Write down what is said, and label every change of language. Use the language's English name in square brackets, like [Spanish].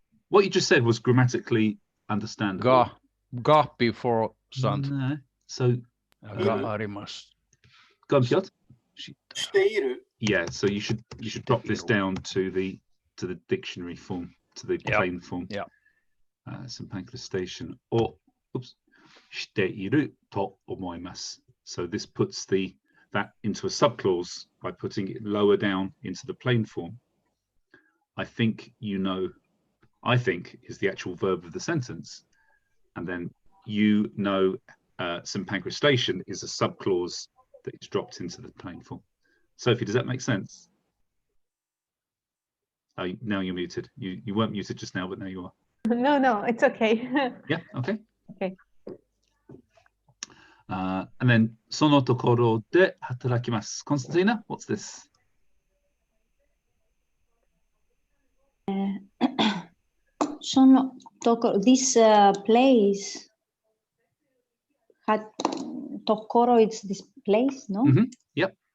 [English] What you just said was grammatically understandable. Ga before sant. No. So [Japanese] Ga arimasu. [English] go on, Piotr. [Japanese] している [English] Yeah, so you should drop this down to the dictionary form, to the plain form. Yeah. St. Pancras Station. Or, oops, [Japanese] していると思います. [English] So this puts that into a subclause by putting it lower down into the plain form. I think you know, I think is the actual verb of the sentence. And then you know St. Pancras Station is a subclause that is dropped into the plain form. Sophie, does that make sense? Oh, now you're muted. You weren't muted just now, but now you are. No, it's okay. Yeah, okay. Okay. And then, [Japanese] そのところで働きます. [English] Konstantina, what's this? This place had Tokoro, it's this place, no? Yep.